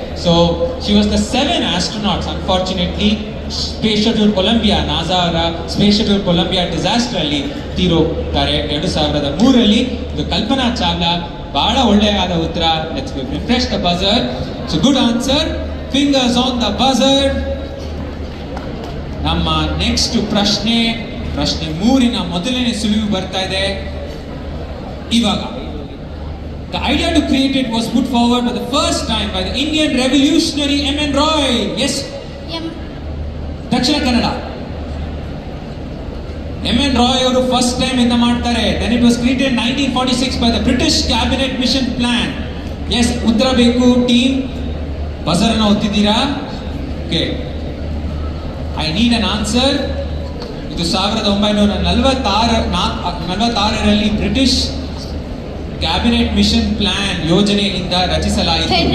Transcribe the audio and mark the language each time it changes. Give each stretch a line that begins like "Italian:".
English: So she was the 7 astronauts. Unfortunately space shuttle Columbia, NASA ಅವರ space shuttle Columbia disaster
Kannada: ಅಲ್ಲಿ ತೀರೋಗ್ತಾರೆ
English: 2003 ಇದು ಕಲ್ಪನಾ ಚಾವ್ಲಾ.
Kannada: ಬಹಳ ಒಳ್ಳೆಯಾದ ಉತ್ತರ.
English: Let's refresh the buzzer. So good answer. Fingers on the buzzer.
Kannada: ನಮ್ಮ next ಪ್ರಶ್ನೆ 3ನ ಮೊದಲನೇ ಸುಳಿವು ಬರ್ತಾ ಇದೆ ಇವಾಗ.
English: The idea to create it was put forward for the first time by the Indian revolutionary M.N. Roy. Yes, ಎಂ
Kannada: Dakshina Kannada.
English: M.N.
Kannada: Roy ಅವರು
English: first time
Kannada: ಇಂದ ಮಾಡ್ತಾರೆ.
English: Then it was created in 1946 by the British Cabinet Mission Plan. Yes,
Kannada: ಉತ್ತರ ಬೇಕು team. Buzzer ಅನ್ನು ಒತ್ತಿದ್ದೀರಾ?
English: Okay, I need an answer.
Kannada: ಇದು 1946ರಲ್ಲಿ
English: British cabinet mission plan
Kannada: ಯೋಜನೆಯಿಂದ ರಚಿಸಲಾಯಿತು.